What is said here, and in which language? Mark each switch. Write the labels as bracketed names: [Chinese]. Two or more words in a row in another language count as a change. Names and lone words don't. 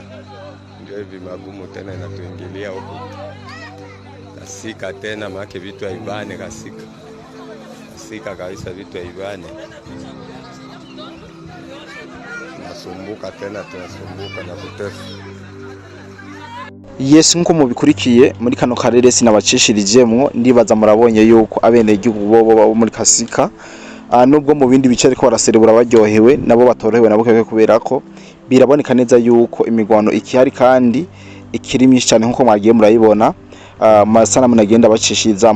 [Swahili] Ndio hivi magumu tena inatuingilia huko Kasika tena maana vitu haibane Kasika kabisa vitu haibane. Tunasumbuka na kutefu. Yes, [Rundi] nkuko mubikurikiye muri kano karere sinabacishirijeemo ndibaza murabonye yuko abene igihugu bo muri Kasika nubwo mu bindi bice ariko baraserebura baryohewe nabo batorohewe nabo kubera ko biraboneka neza yuko imigwano ikihari kandi ikirimi cyane nkuko mwagiye murayibona masana munagenda bacishirizamo.